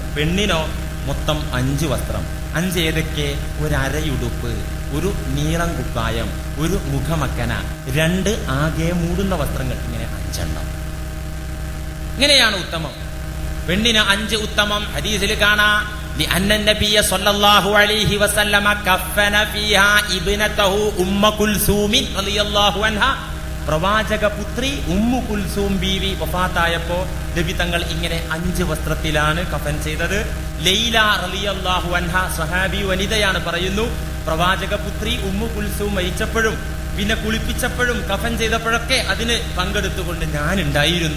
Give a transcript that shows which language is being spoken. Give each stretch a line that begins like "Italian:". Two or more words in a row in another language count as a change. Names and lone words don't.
Malayalam: പെണ്ണിനോ മൊത്തം 5 വസ്ത്രം. 5 ഏതൊക്കെ? ഒരു അരയുടുപ്പ്, ഒരു നീളം കുപ്പായം, ഒരു മുഖമക്കന, 2 ആകെ മൂടുന്ന വസ്ത്രങ്ങൾ. ഇങ്ങനെ 5 എണ്ണം. ഇങ്ങനെയാണ് ഉത്തമം. പെണ്ണിന് 5 ഉത്തമം. ഹദീസിൽ കാണാം,
Arabic: لأن النبي صلى الله عليه وسلم كفن فيها ابنته أم كلثوم رضي الله عنها.
Malayalam: പ്രവാചക പുത്രി ഉമ്മു കുൽസൂം ബീവി വഫാത്തായപ്പോ നബി തങ്ങൾ ഇങ്ങനെ 5 വസ്ത്രത്തിലാണ് കഫൻ ചെയ്തത്. ലൈല
Arabic: رضي الله عنها,
Malayalam: സ്വഹാബി വനിതയാണ്, പറയുന്നു, പ്രവാചക പുത്രി ഉമ്മു കുൽസൂം മരിച്ചപ്പോഴും പിന്നെ കുളിപ്പിച്ചപ്പോഴും കഫൻ ചെയ്തപ്പോഴൊക്കെ അതിന് പങ്കെടുത്തുകൊണ്ട് ഞാൻ ഉണ്ടായിരുന്നു.